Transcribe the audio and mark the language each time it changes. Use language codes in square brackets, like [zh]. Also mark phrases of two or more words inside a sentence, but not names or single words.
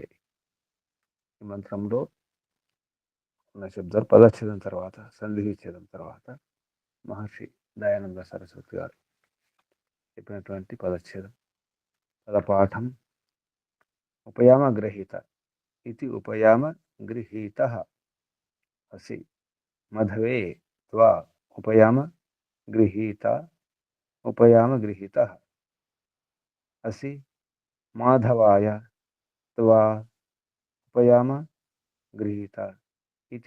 [te] ఈ మంత్రంలో ఉన్న శబ్దాలు పదచ్ఛేదం తర్వాత, సంధిచ్ఛేదం తర్వాత మహర్షి దయానంద సరస్వతి గారు చెప్పినటువంటి పదచ్ఛేదం పదపాఠం [sa] ఉపయామగ్రహీత इति उपयाम गृहीतः असि मधवे त्वा उपयाम गृहीतः असि माधवाय त्वा उपयाम गृहीता इति